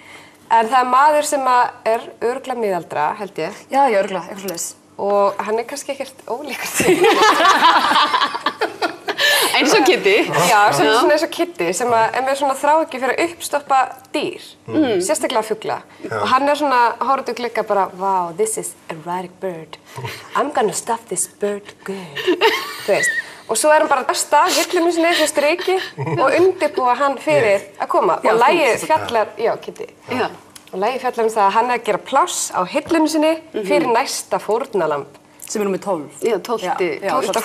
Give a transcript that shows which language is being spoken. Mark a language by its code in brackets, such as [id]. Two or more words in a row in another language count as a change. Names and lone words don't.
[is] En það er maður sem er örugglega miðaldra, held ég. Já, örugglega, eitthvað svoleiðis. Og hann er kannski ekkert ólíkur því. Eins og Kitty. Já, svona eins og Kitty sem er með svona þráhyggju fyrir að uppstoppa dýr, sérstaklega fugla. Og hann er svona, horfðu glugga bara, [en] wow, this is erratic bird. I'm gonna stuff this bird good. [is] Þú veist. Og svo er hann bara að stað hillunum sinni fyrir striki og undirbúa hann fyrir að koma. Og lagið fjallar, já, Kitty. Já. Og lagið fjallar um það að hann er að gera pláss á hillunum sinni fyrir næsta fórnarlamb. Sem er með 12. Já, 12.